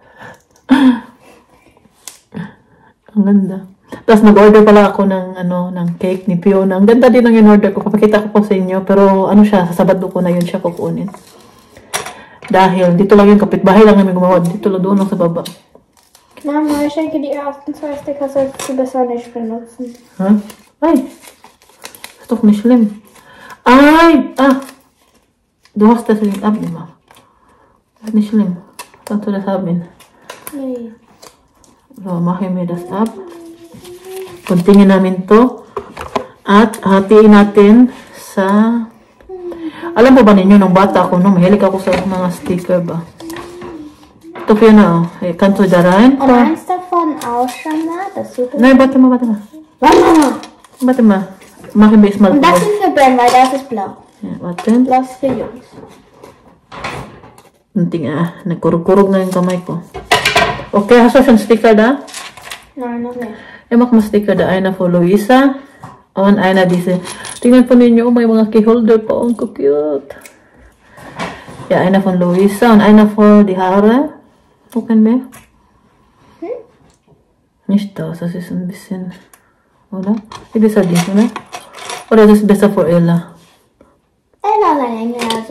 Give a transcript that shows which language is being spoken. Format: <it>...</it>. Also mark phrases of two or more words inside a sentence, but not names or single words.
<tl>Ang ganda. Tapos nag-order pala ako ng cake ni Fiona. Ang ganda din ang in-order ko. Papakita ko po sa inyo. Pero siya, sa Sabado ko na yun siya kukunin. Dahil dito lang yung kapitbahay lang namin gumawa. Dito lang doon lang sa baba.</tl> <de>Mama, ich denke, die ersten 2 Sticker solltest du besser nicht benutzen. Ha? Ay! Ist doch nicht schlimm. Ay! Du hast das Link abgemacht. Das ist nicht schlimm. Kannst du das haben? Nee. So, machen wir das ab.</de> <tl>Kuntingin namin to. At hatiin natin sa... Alam mo ba ninyo, nung bata ako, no, mahilig ako sa mga sticker ba? Ito po yun na,</tl> <de>oh. Kannst du da rein? Und eins davon ausschauen, das suche ich. Nein, warte mal. Warte mal. Machen wir es mal. Und das ist für Ben, weil das ist blau. Ja, warte. Blau ist für Jungs.</de> <tl>Nagkurug-kurug na yung kamay ko.</tl> <de>Okay, hast du schon Sticker da? Nein, noch nicht. Ich mach mal Sticker da. Einer für Luisa. Und einer diese.</de> <tl>Tingnan po ninyo, may mga keyholder pa. Ang cute.</tl> <de>Ja, einer von Luisa und einer für die Haare. Gucken wir. Nicht das, das ist ein bisschen, oder? Wie besser die, oder? Oder das ist besser für Ella? Ella ist ein Engel, also.</de>